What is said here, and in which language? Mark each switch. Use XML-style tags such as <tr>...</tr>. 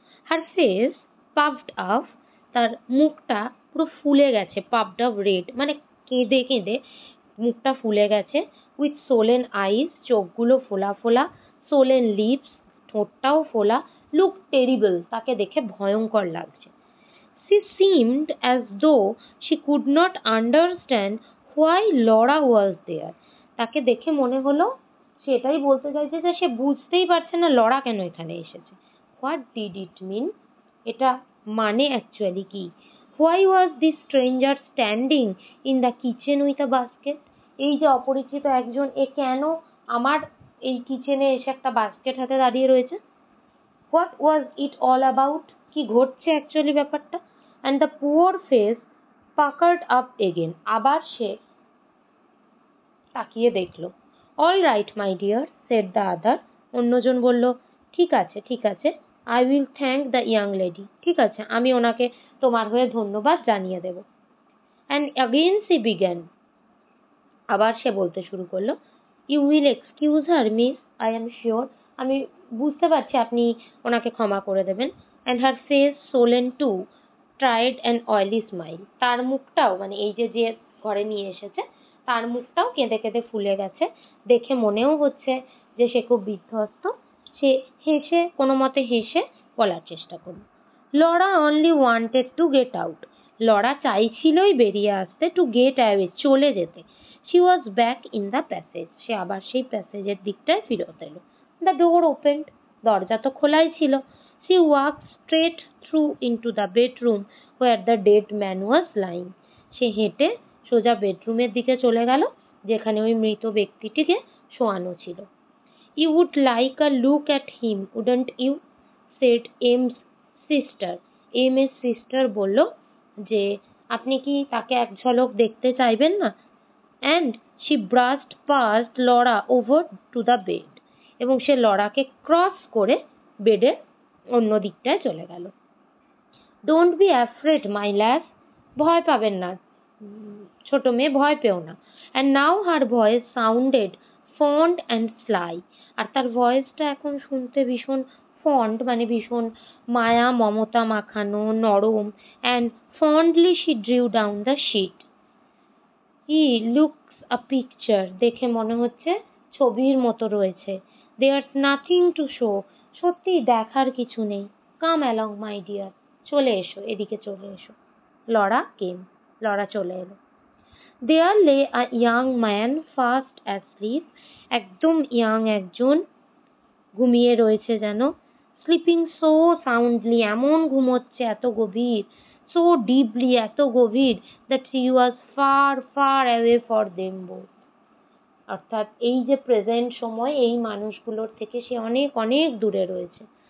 <en>her face puffed up,</en> <bn>তার মুখটা পুরো ফুলে গেছে,</bn> <en>puffed up red,</en> <bn>মানে কেঁদে কেঁদে মুখটা ফুলে গেছে।</bn> <en>with swollen eyes,</en> <bn>চোখগুলো ফোলা ফোলা,</bn> <en>swollen lips,</en> <bn>ঠোঁটটাও ফোলা।</bn> <en>look terrible,</en> <bn>তাকে দেখে ভয়ঙ্কর লাগছে।</bn> <en>She seemed as though she could not understand why Laura was there.</en> <bn>তাকে দেখে মনে হলো সেটাই বলতে চাইছে যে সে বুঝতেই পারছে না লরা কেন এখানে এসেছে।</bn> <en>What did it mean?</en> <bn>এটা মানে অ্যাকচুয়ালি কি?</bn> <en>Why was this stranger standing in the kitchen with a basket?</en> <bn>এই যে অপরিচিত একজন, এ কেন আমার এই কিচেনে এসে একটা বাস্কেট হাতে দাঁড়িয়ে রয়েছে?</bn> <en>What was it all about?</en> <bn>কি ঘটছে অ্যাকচুয়ালি ব্যাপারটা?</bn> <en>And the poor face puckered up again.</en> <bn>আবার সে তাকিয়ে দেখলো।</bn> <en>All right, my dear, said the other.</en> <bn>অন্যজন বলল, ঠিক আছে ঠিক আছে।</bn> <en>I will thank the young lady.</en> <bn>ঠিক আছে, আমি ওনাকে তোমার হয়ে ধন্যবাদ জানিয়ে দেব।</bn> <en>and again she began,</en> <bn>আবার সে বলতে শুরু করলো,</bn> <en>you will excuse her miss, I am sure,</en> <bn>আমি বুঝতে পারছি আপনি ওনাকে ক্ষমা করে দেবেন।</bn> <en>and her face swollen too tried an oily smile,</en> <bn>তার মুখটাও মানে এই যে যে ঘরে নিয়ে এসেছে তার মুখটাও কেঁদে কেঁদে ফুলে গেছে, দেখে মনেও হচ্ছে যে সে খুব বিধ্বস্ত। সে হেসে কোনো মতে হেসে বলার চেষ্টা করল,</bn> <en>Laura only wanted to get out,</en> <bn>Laura চাইছিলই বেরিয়ে আসতে,</bn> <en>to get away,</en> <bn>চলে যেতে।</bn> <en>She was back in the passage,</en> <bn>সে আবার সেই প্যাসেজের দিকটায় ফিরত এলো।</bn> <en>The door opened,</en> <bn>দরজা তো খোলাই ছিল।</bn> <en>She walked straight through into the bedroom where the dead man was lying,</en> <bn>সে হেঁটে সোজা বেডরুমের দিকে চলে গেল যেখানে ওই মৃত ব্যক্তিটিকে শোয়ানো ছিল।</bn> <en>You would like a look at him, wouldn't you? said M's sister.</en> <bn>M এর sister বলল যে আপনি কি তাকে এক ঝলক দেখতে চাইবেন না?</bn> <en>And she brushed past Laura over to the bed,</en> <bn>এবং সে লরাকে ক্রস করে বেডের অন্য দিকটায় চলে গেল।</bn> <en>Don't be afraid, my lass,</en> <bn>ভয় পাবেন না ছোট মেয়ে, ভয় পেও না।</bn> <en>And now her voice sounded fond and sly,</en> <bn>আর তার ভয়েসটা এখন শুনতে ভীষণ ফন্ড মানে ভীষণ মায়া মমতা মাখানো নরম।</bn> <en>And fondly she drew down the sheet. He looks a picture,</en> <bn>দেখে মনে হচ্ছে ছবির মতো রয়েছে।</bn> <en>There's nothing to show,</en> <bn>সত্যি দেখার কিছু নেই।</bn> <en>Come along my dear,</en> <bn>চলে এসো, এদিকে চলে এসো। লরা came, লরা চলে এলো।</bn> <en>There lay a young man fast asleep,</en> <bn>একদম ইয়াং একজন ঘুমিয়ে রয়েছে যেন।</bn> <en>sleeping so soundly,</en> <bn>এমন ঘুমোচ্ছে এত গভীর,</bn> <en>so deeply,</en> <bn>এত গভীর,</bn> <en>that he was far far away for them both,</en> <bn>অর্থাৎ এই যে প্রেজেন্ট সময় এই মানুষগুলোর থেকে সে অনেক অনেক দূরে রয়েছে।</bn>